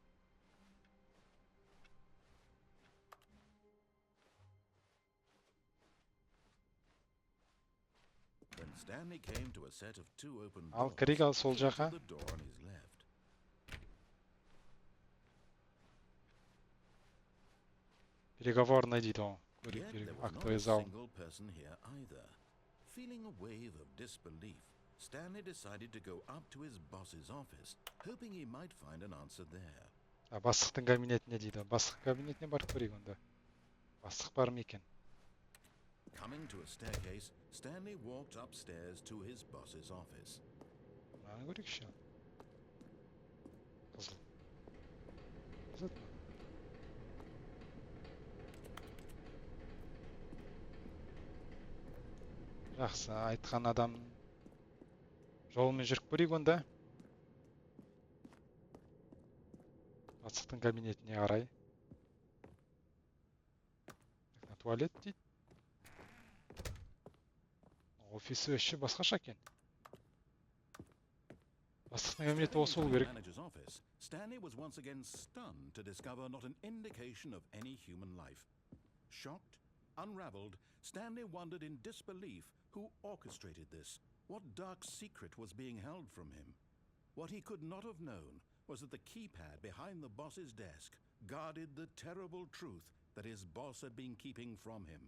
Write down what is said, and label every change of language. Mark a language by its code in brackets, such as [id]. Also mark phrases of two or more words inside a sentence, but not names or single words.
[kk] Ал кірейік ал сол жаққа. Переговорный дейді ғой. [ru] Актовый зал. [en] Feeling a wave of disbelief, Stanley decided to go up to his boss's office, hoping he might find an answer there. [kk] Бастықтың кабинетіне дейді. Бастық кабинетіне барып көрейік онда. Бастық бар ма екен? [en] Coming to a staircase, Stanley walked upstairs to his boss's office. [kk] Мынаны көрейікші. Қызыл. Қызыл. Жақсы, айтқан адам жолымен жүріп көрейік онда. Бастықтың кабинетіне қарай. Туалет дейді. Офисі өші басқаша екен. Бастықтың кабинеті осы болу керек. [en] Stanley was once again stunned to discover not an indication of any human life. Shocked, unraveled, Stanley wondered in disbelief who orchestrated this, what dark secret was being held from him. What he could not have known was that the keypad behind the boss's desk guarded the terrible truth that his boss had been keeping from him.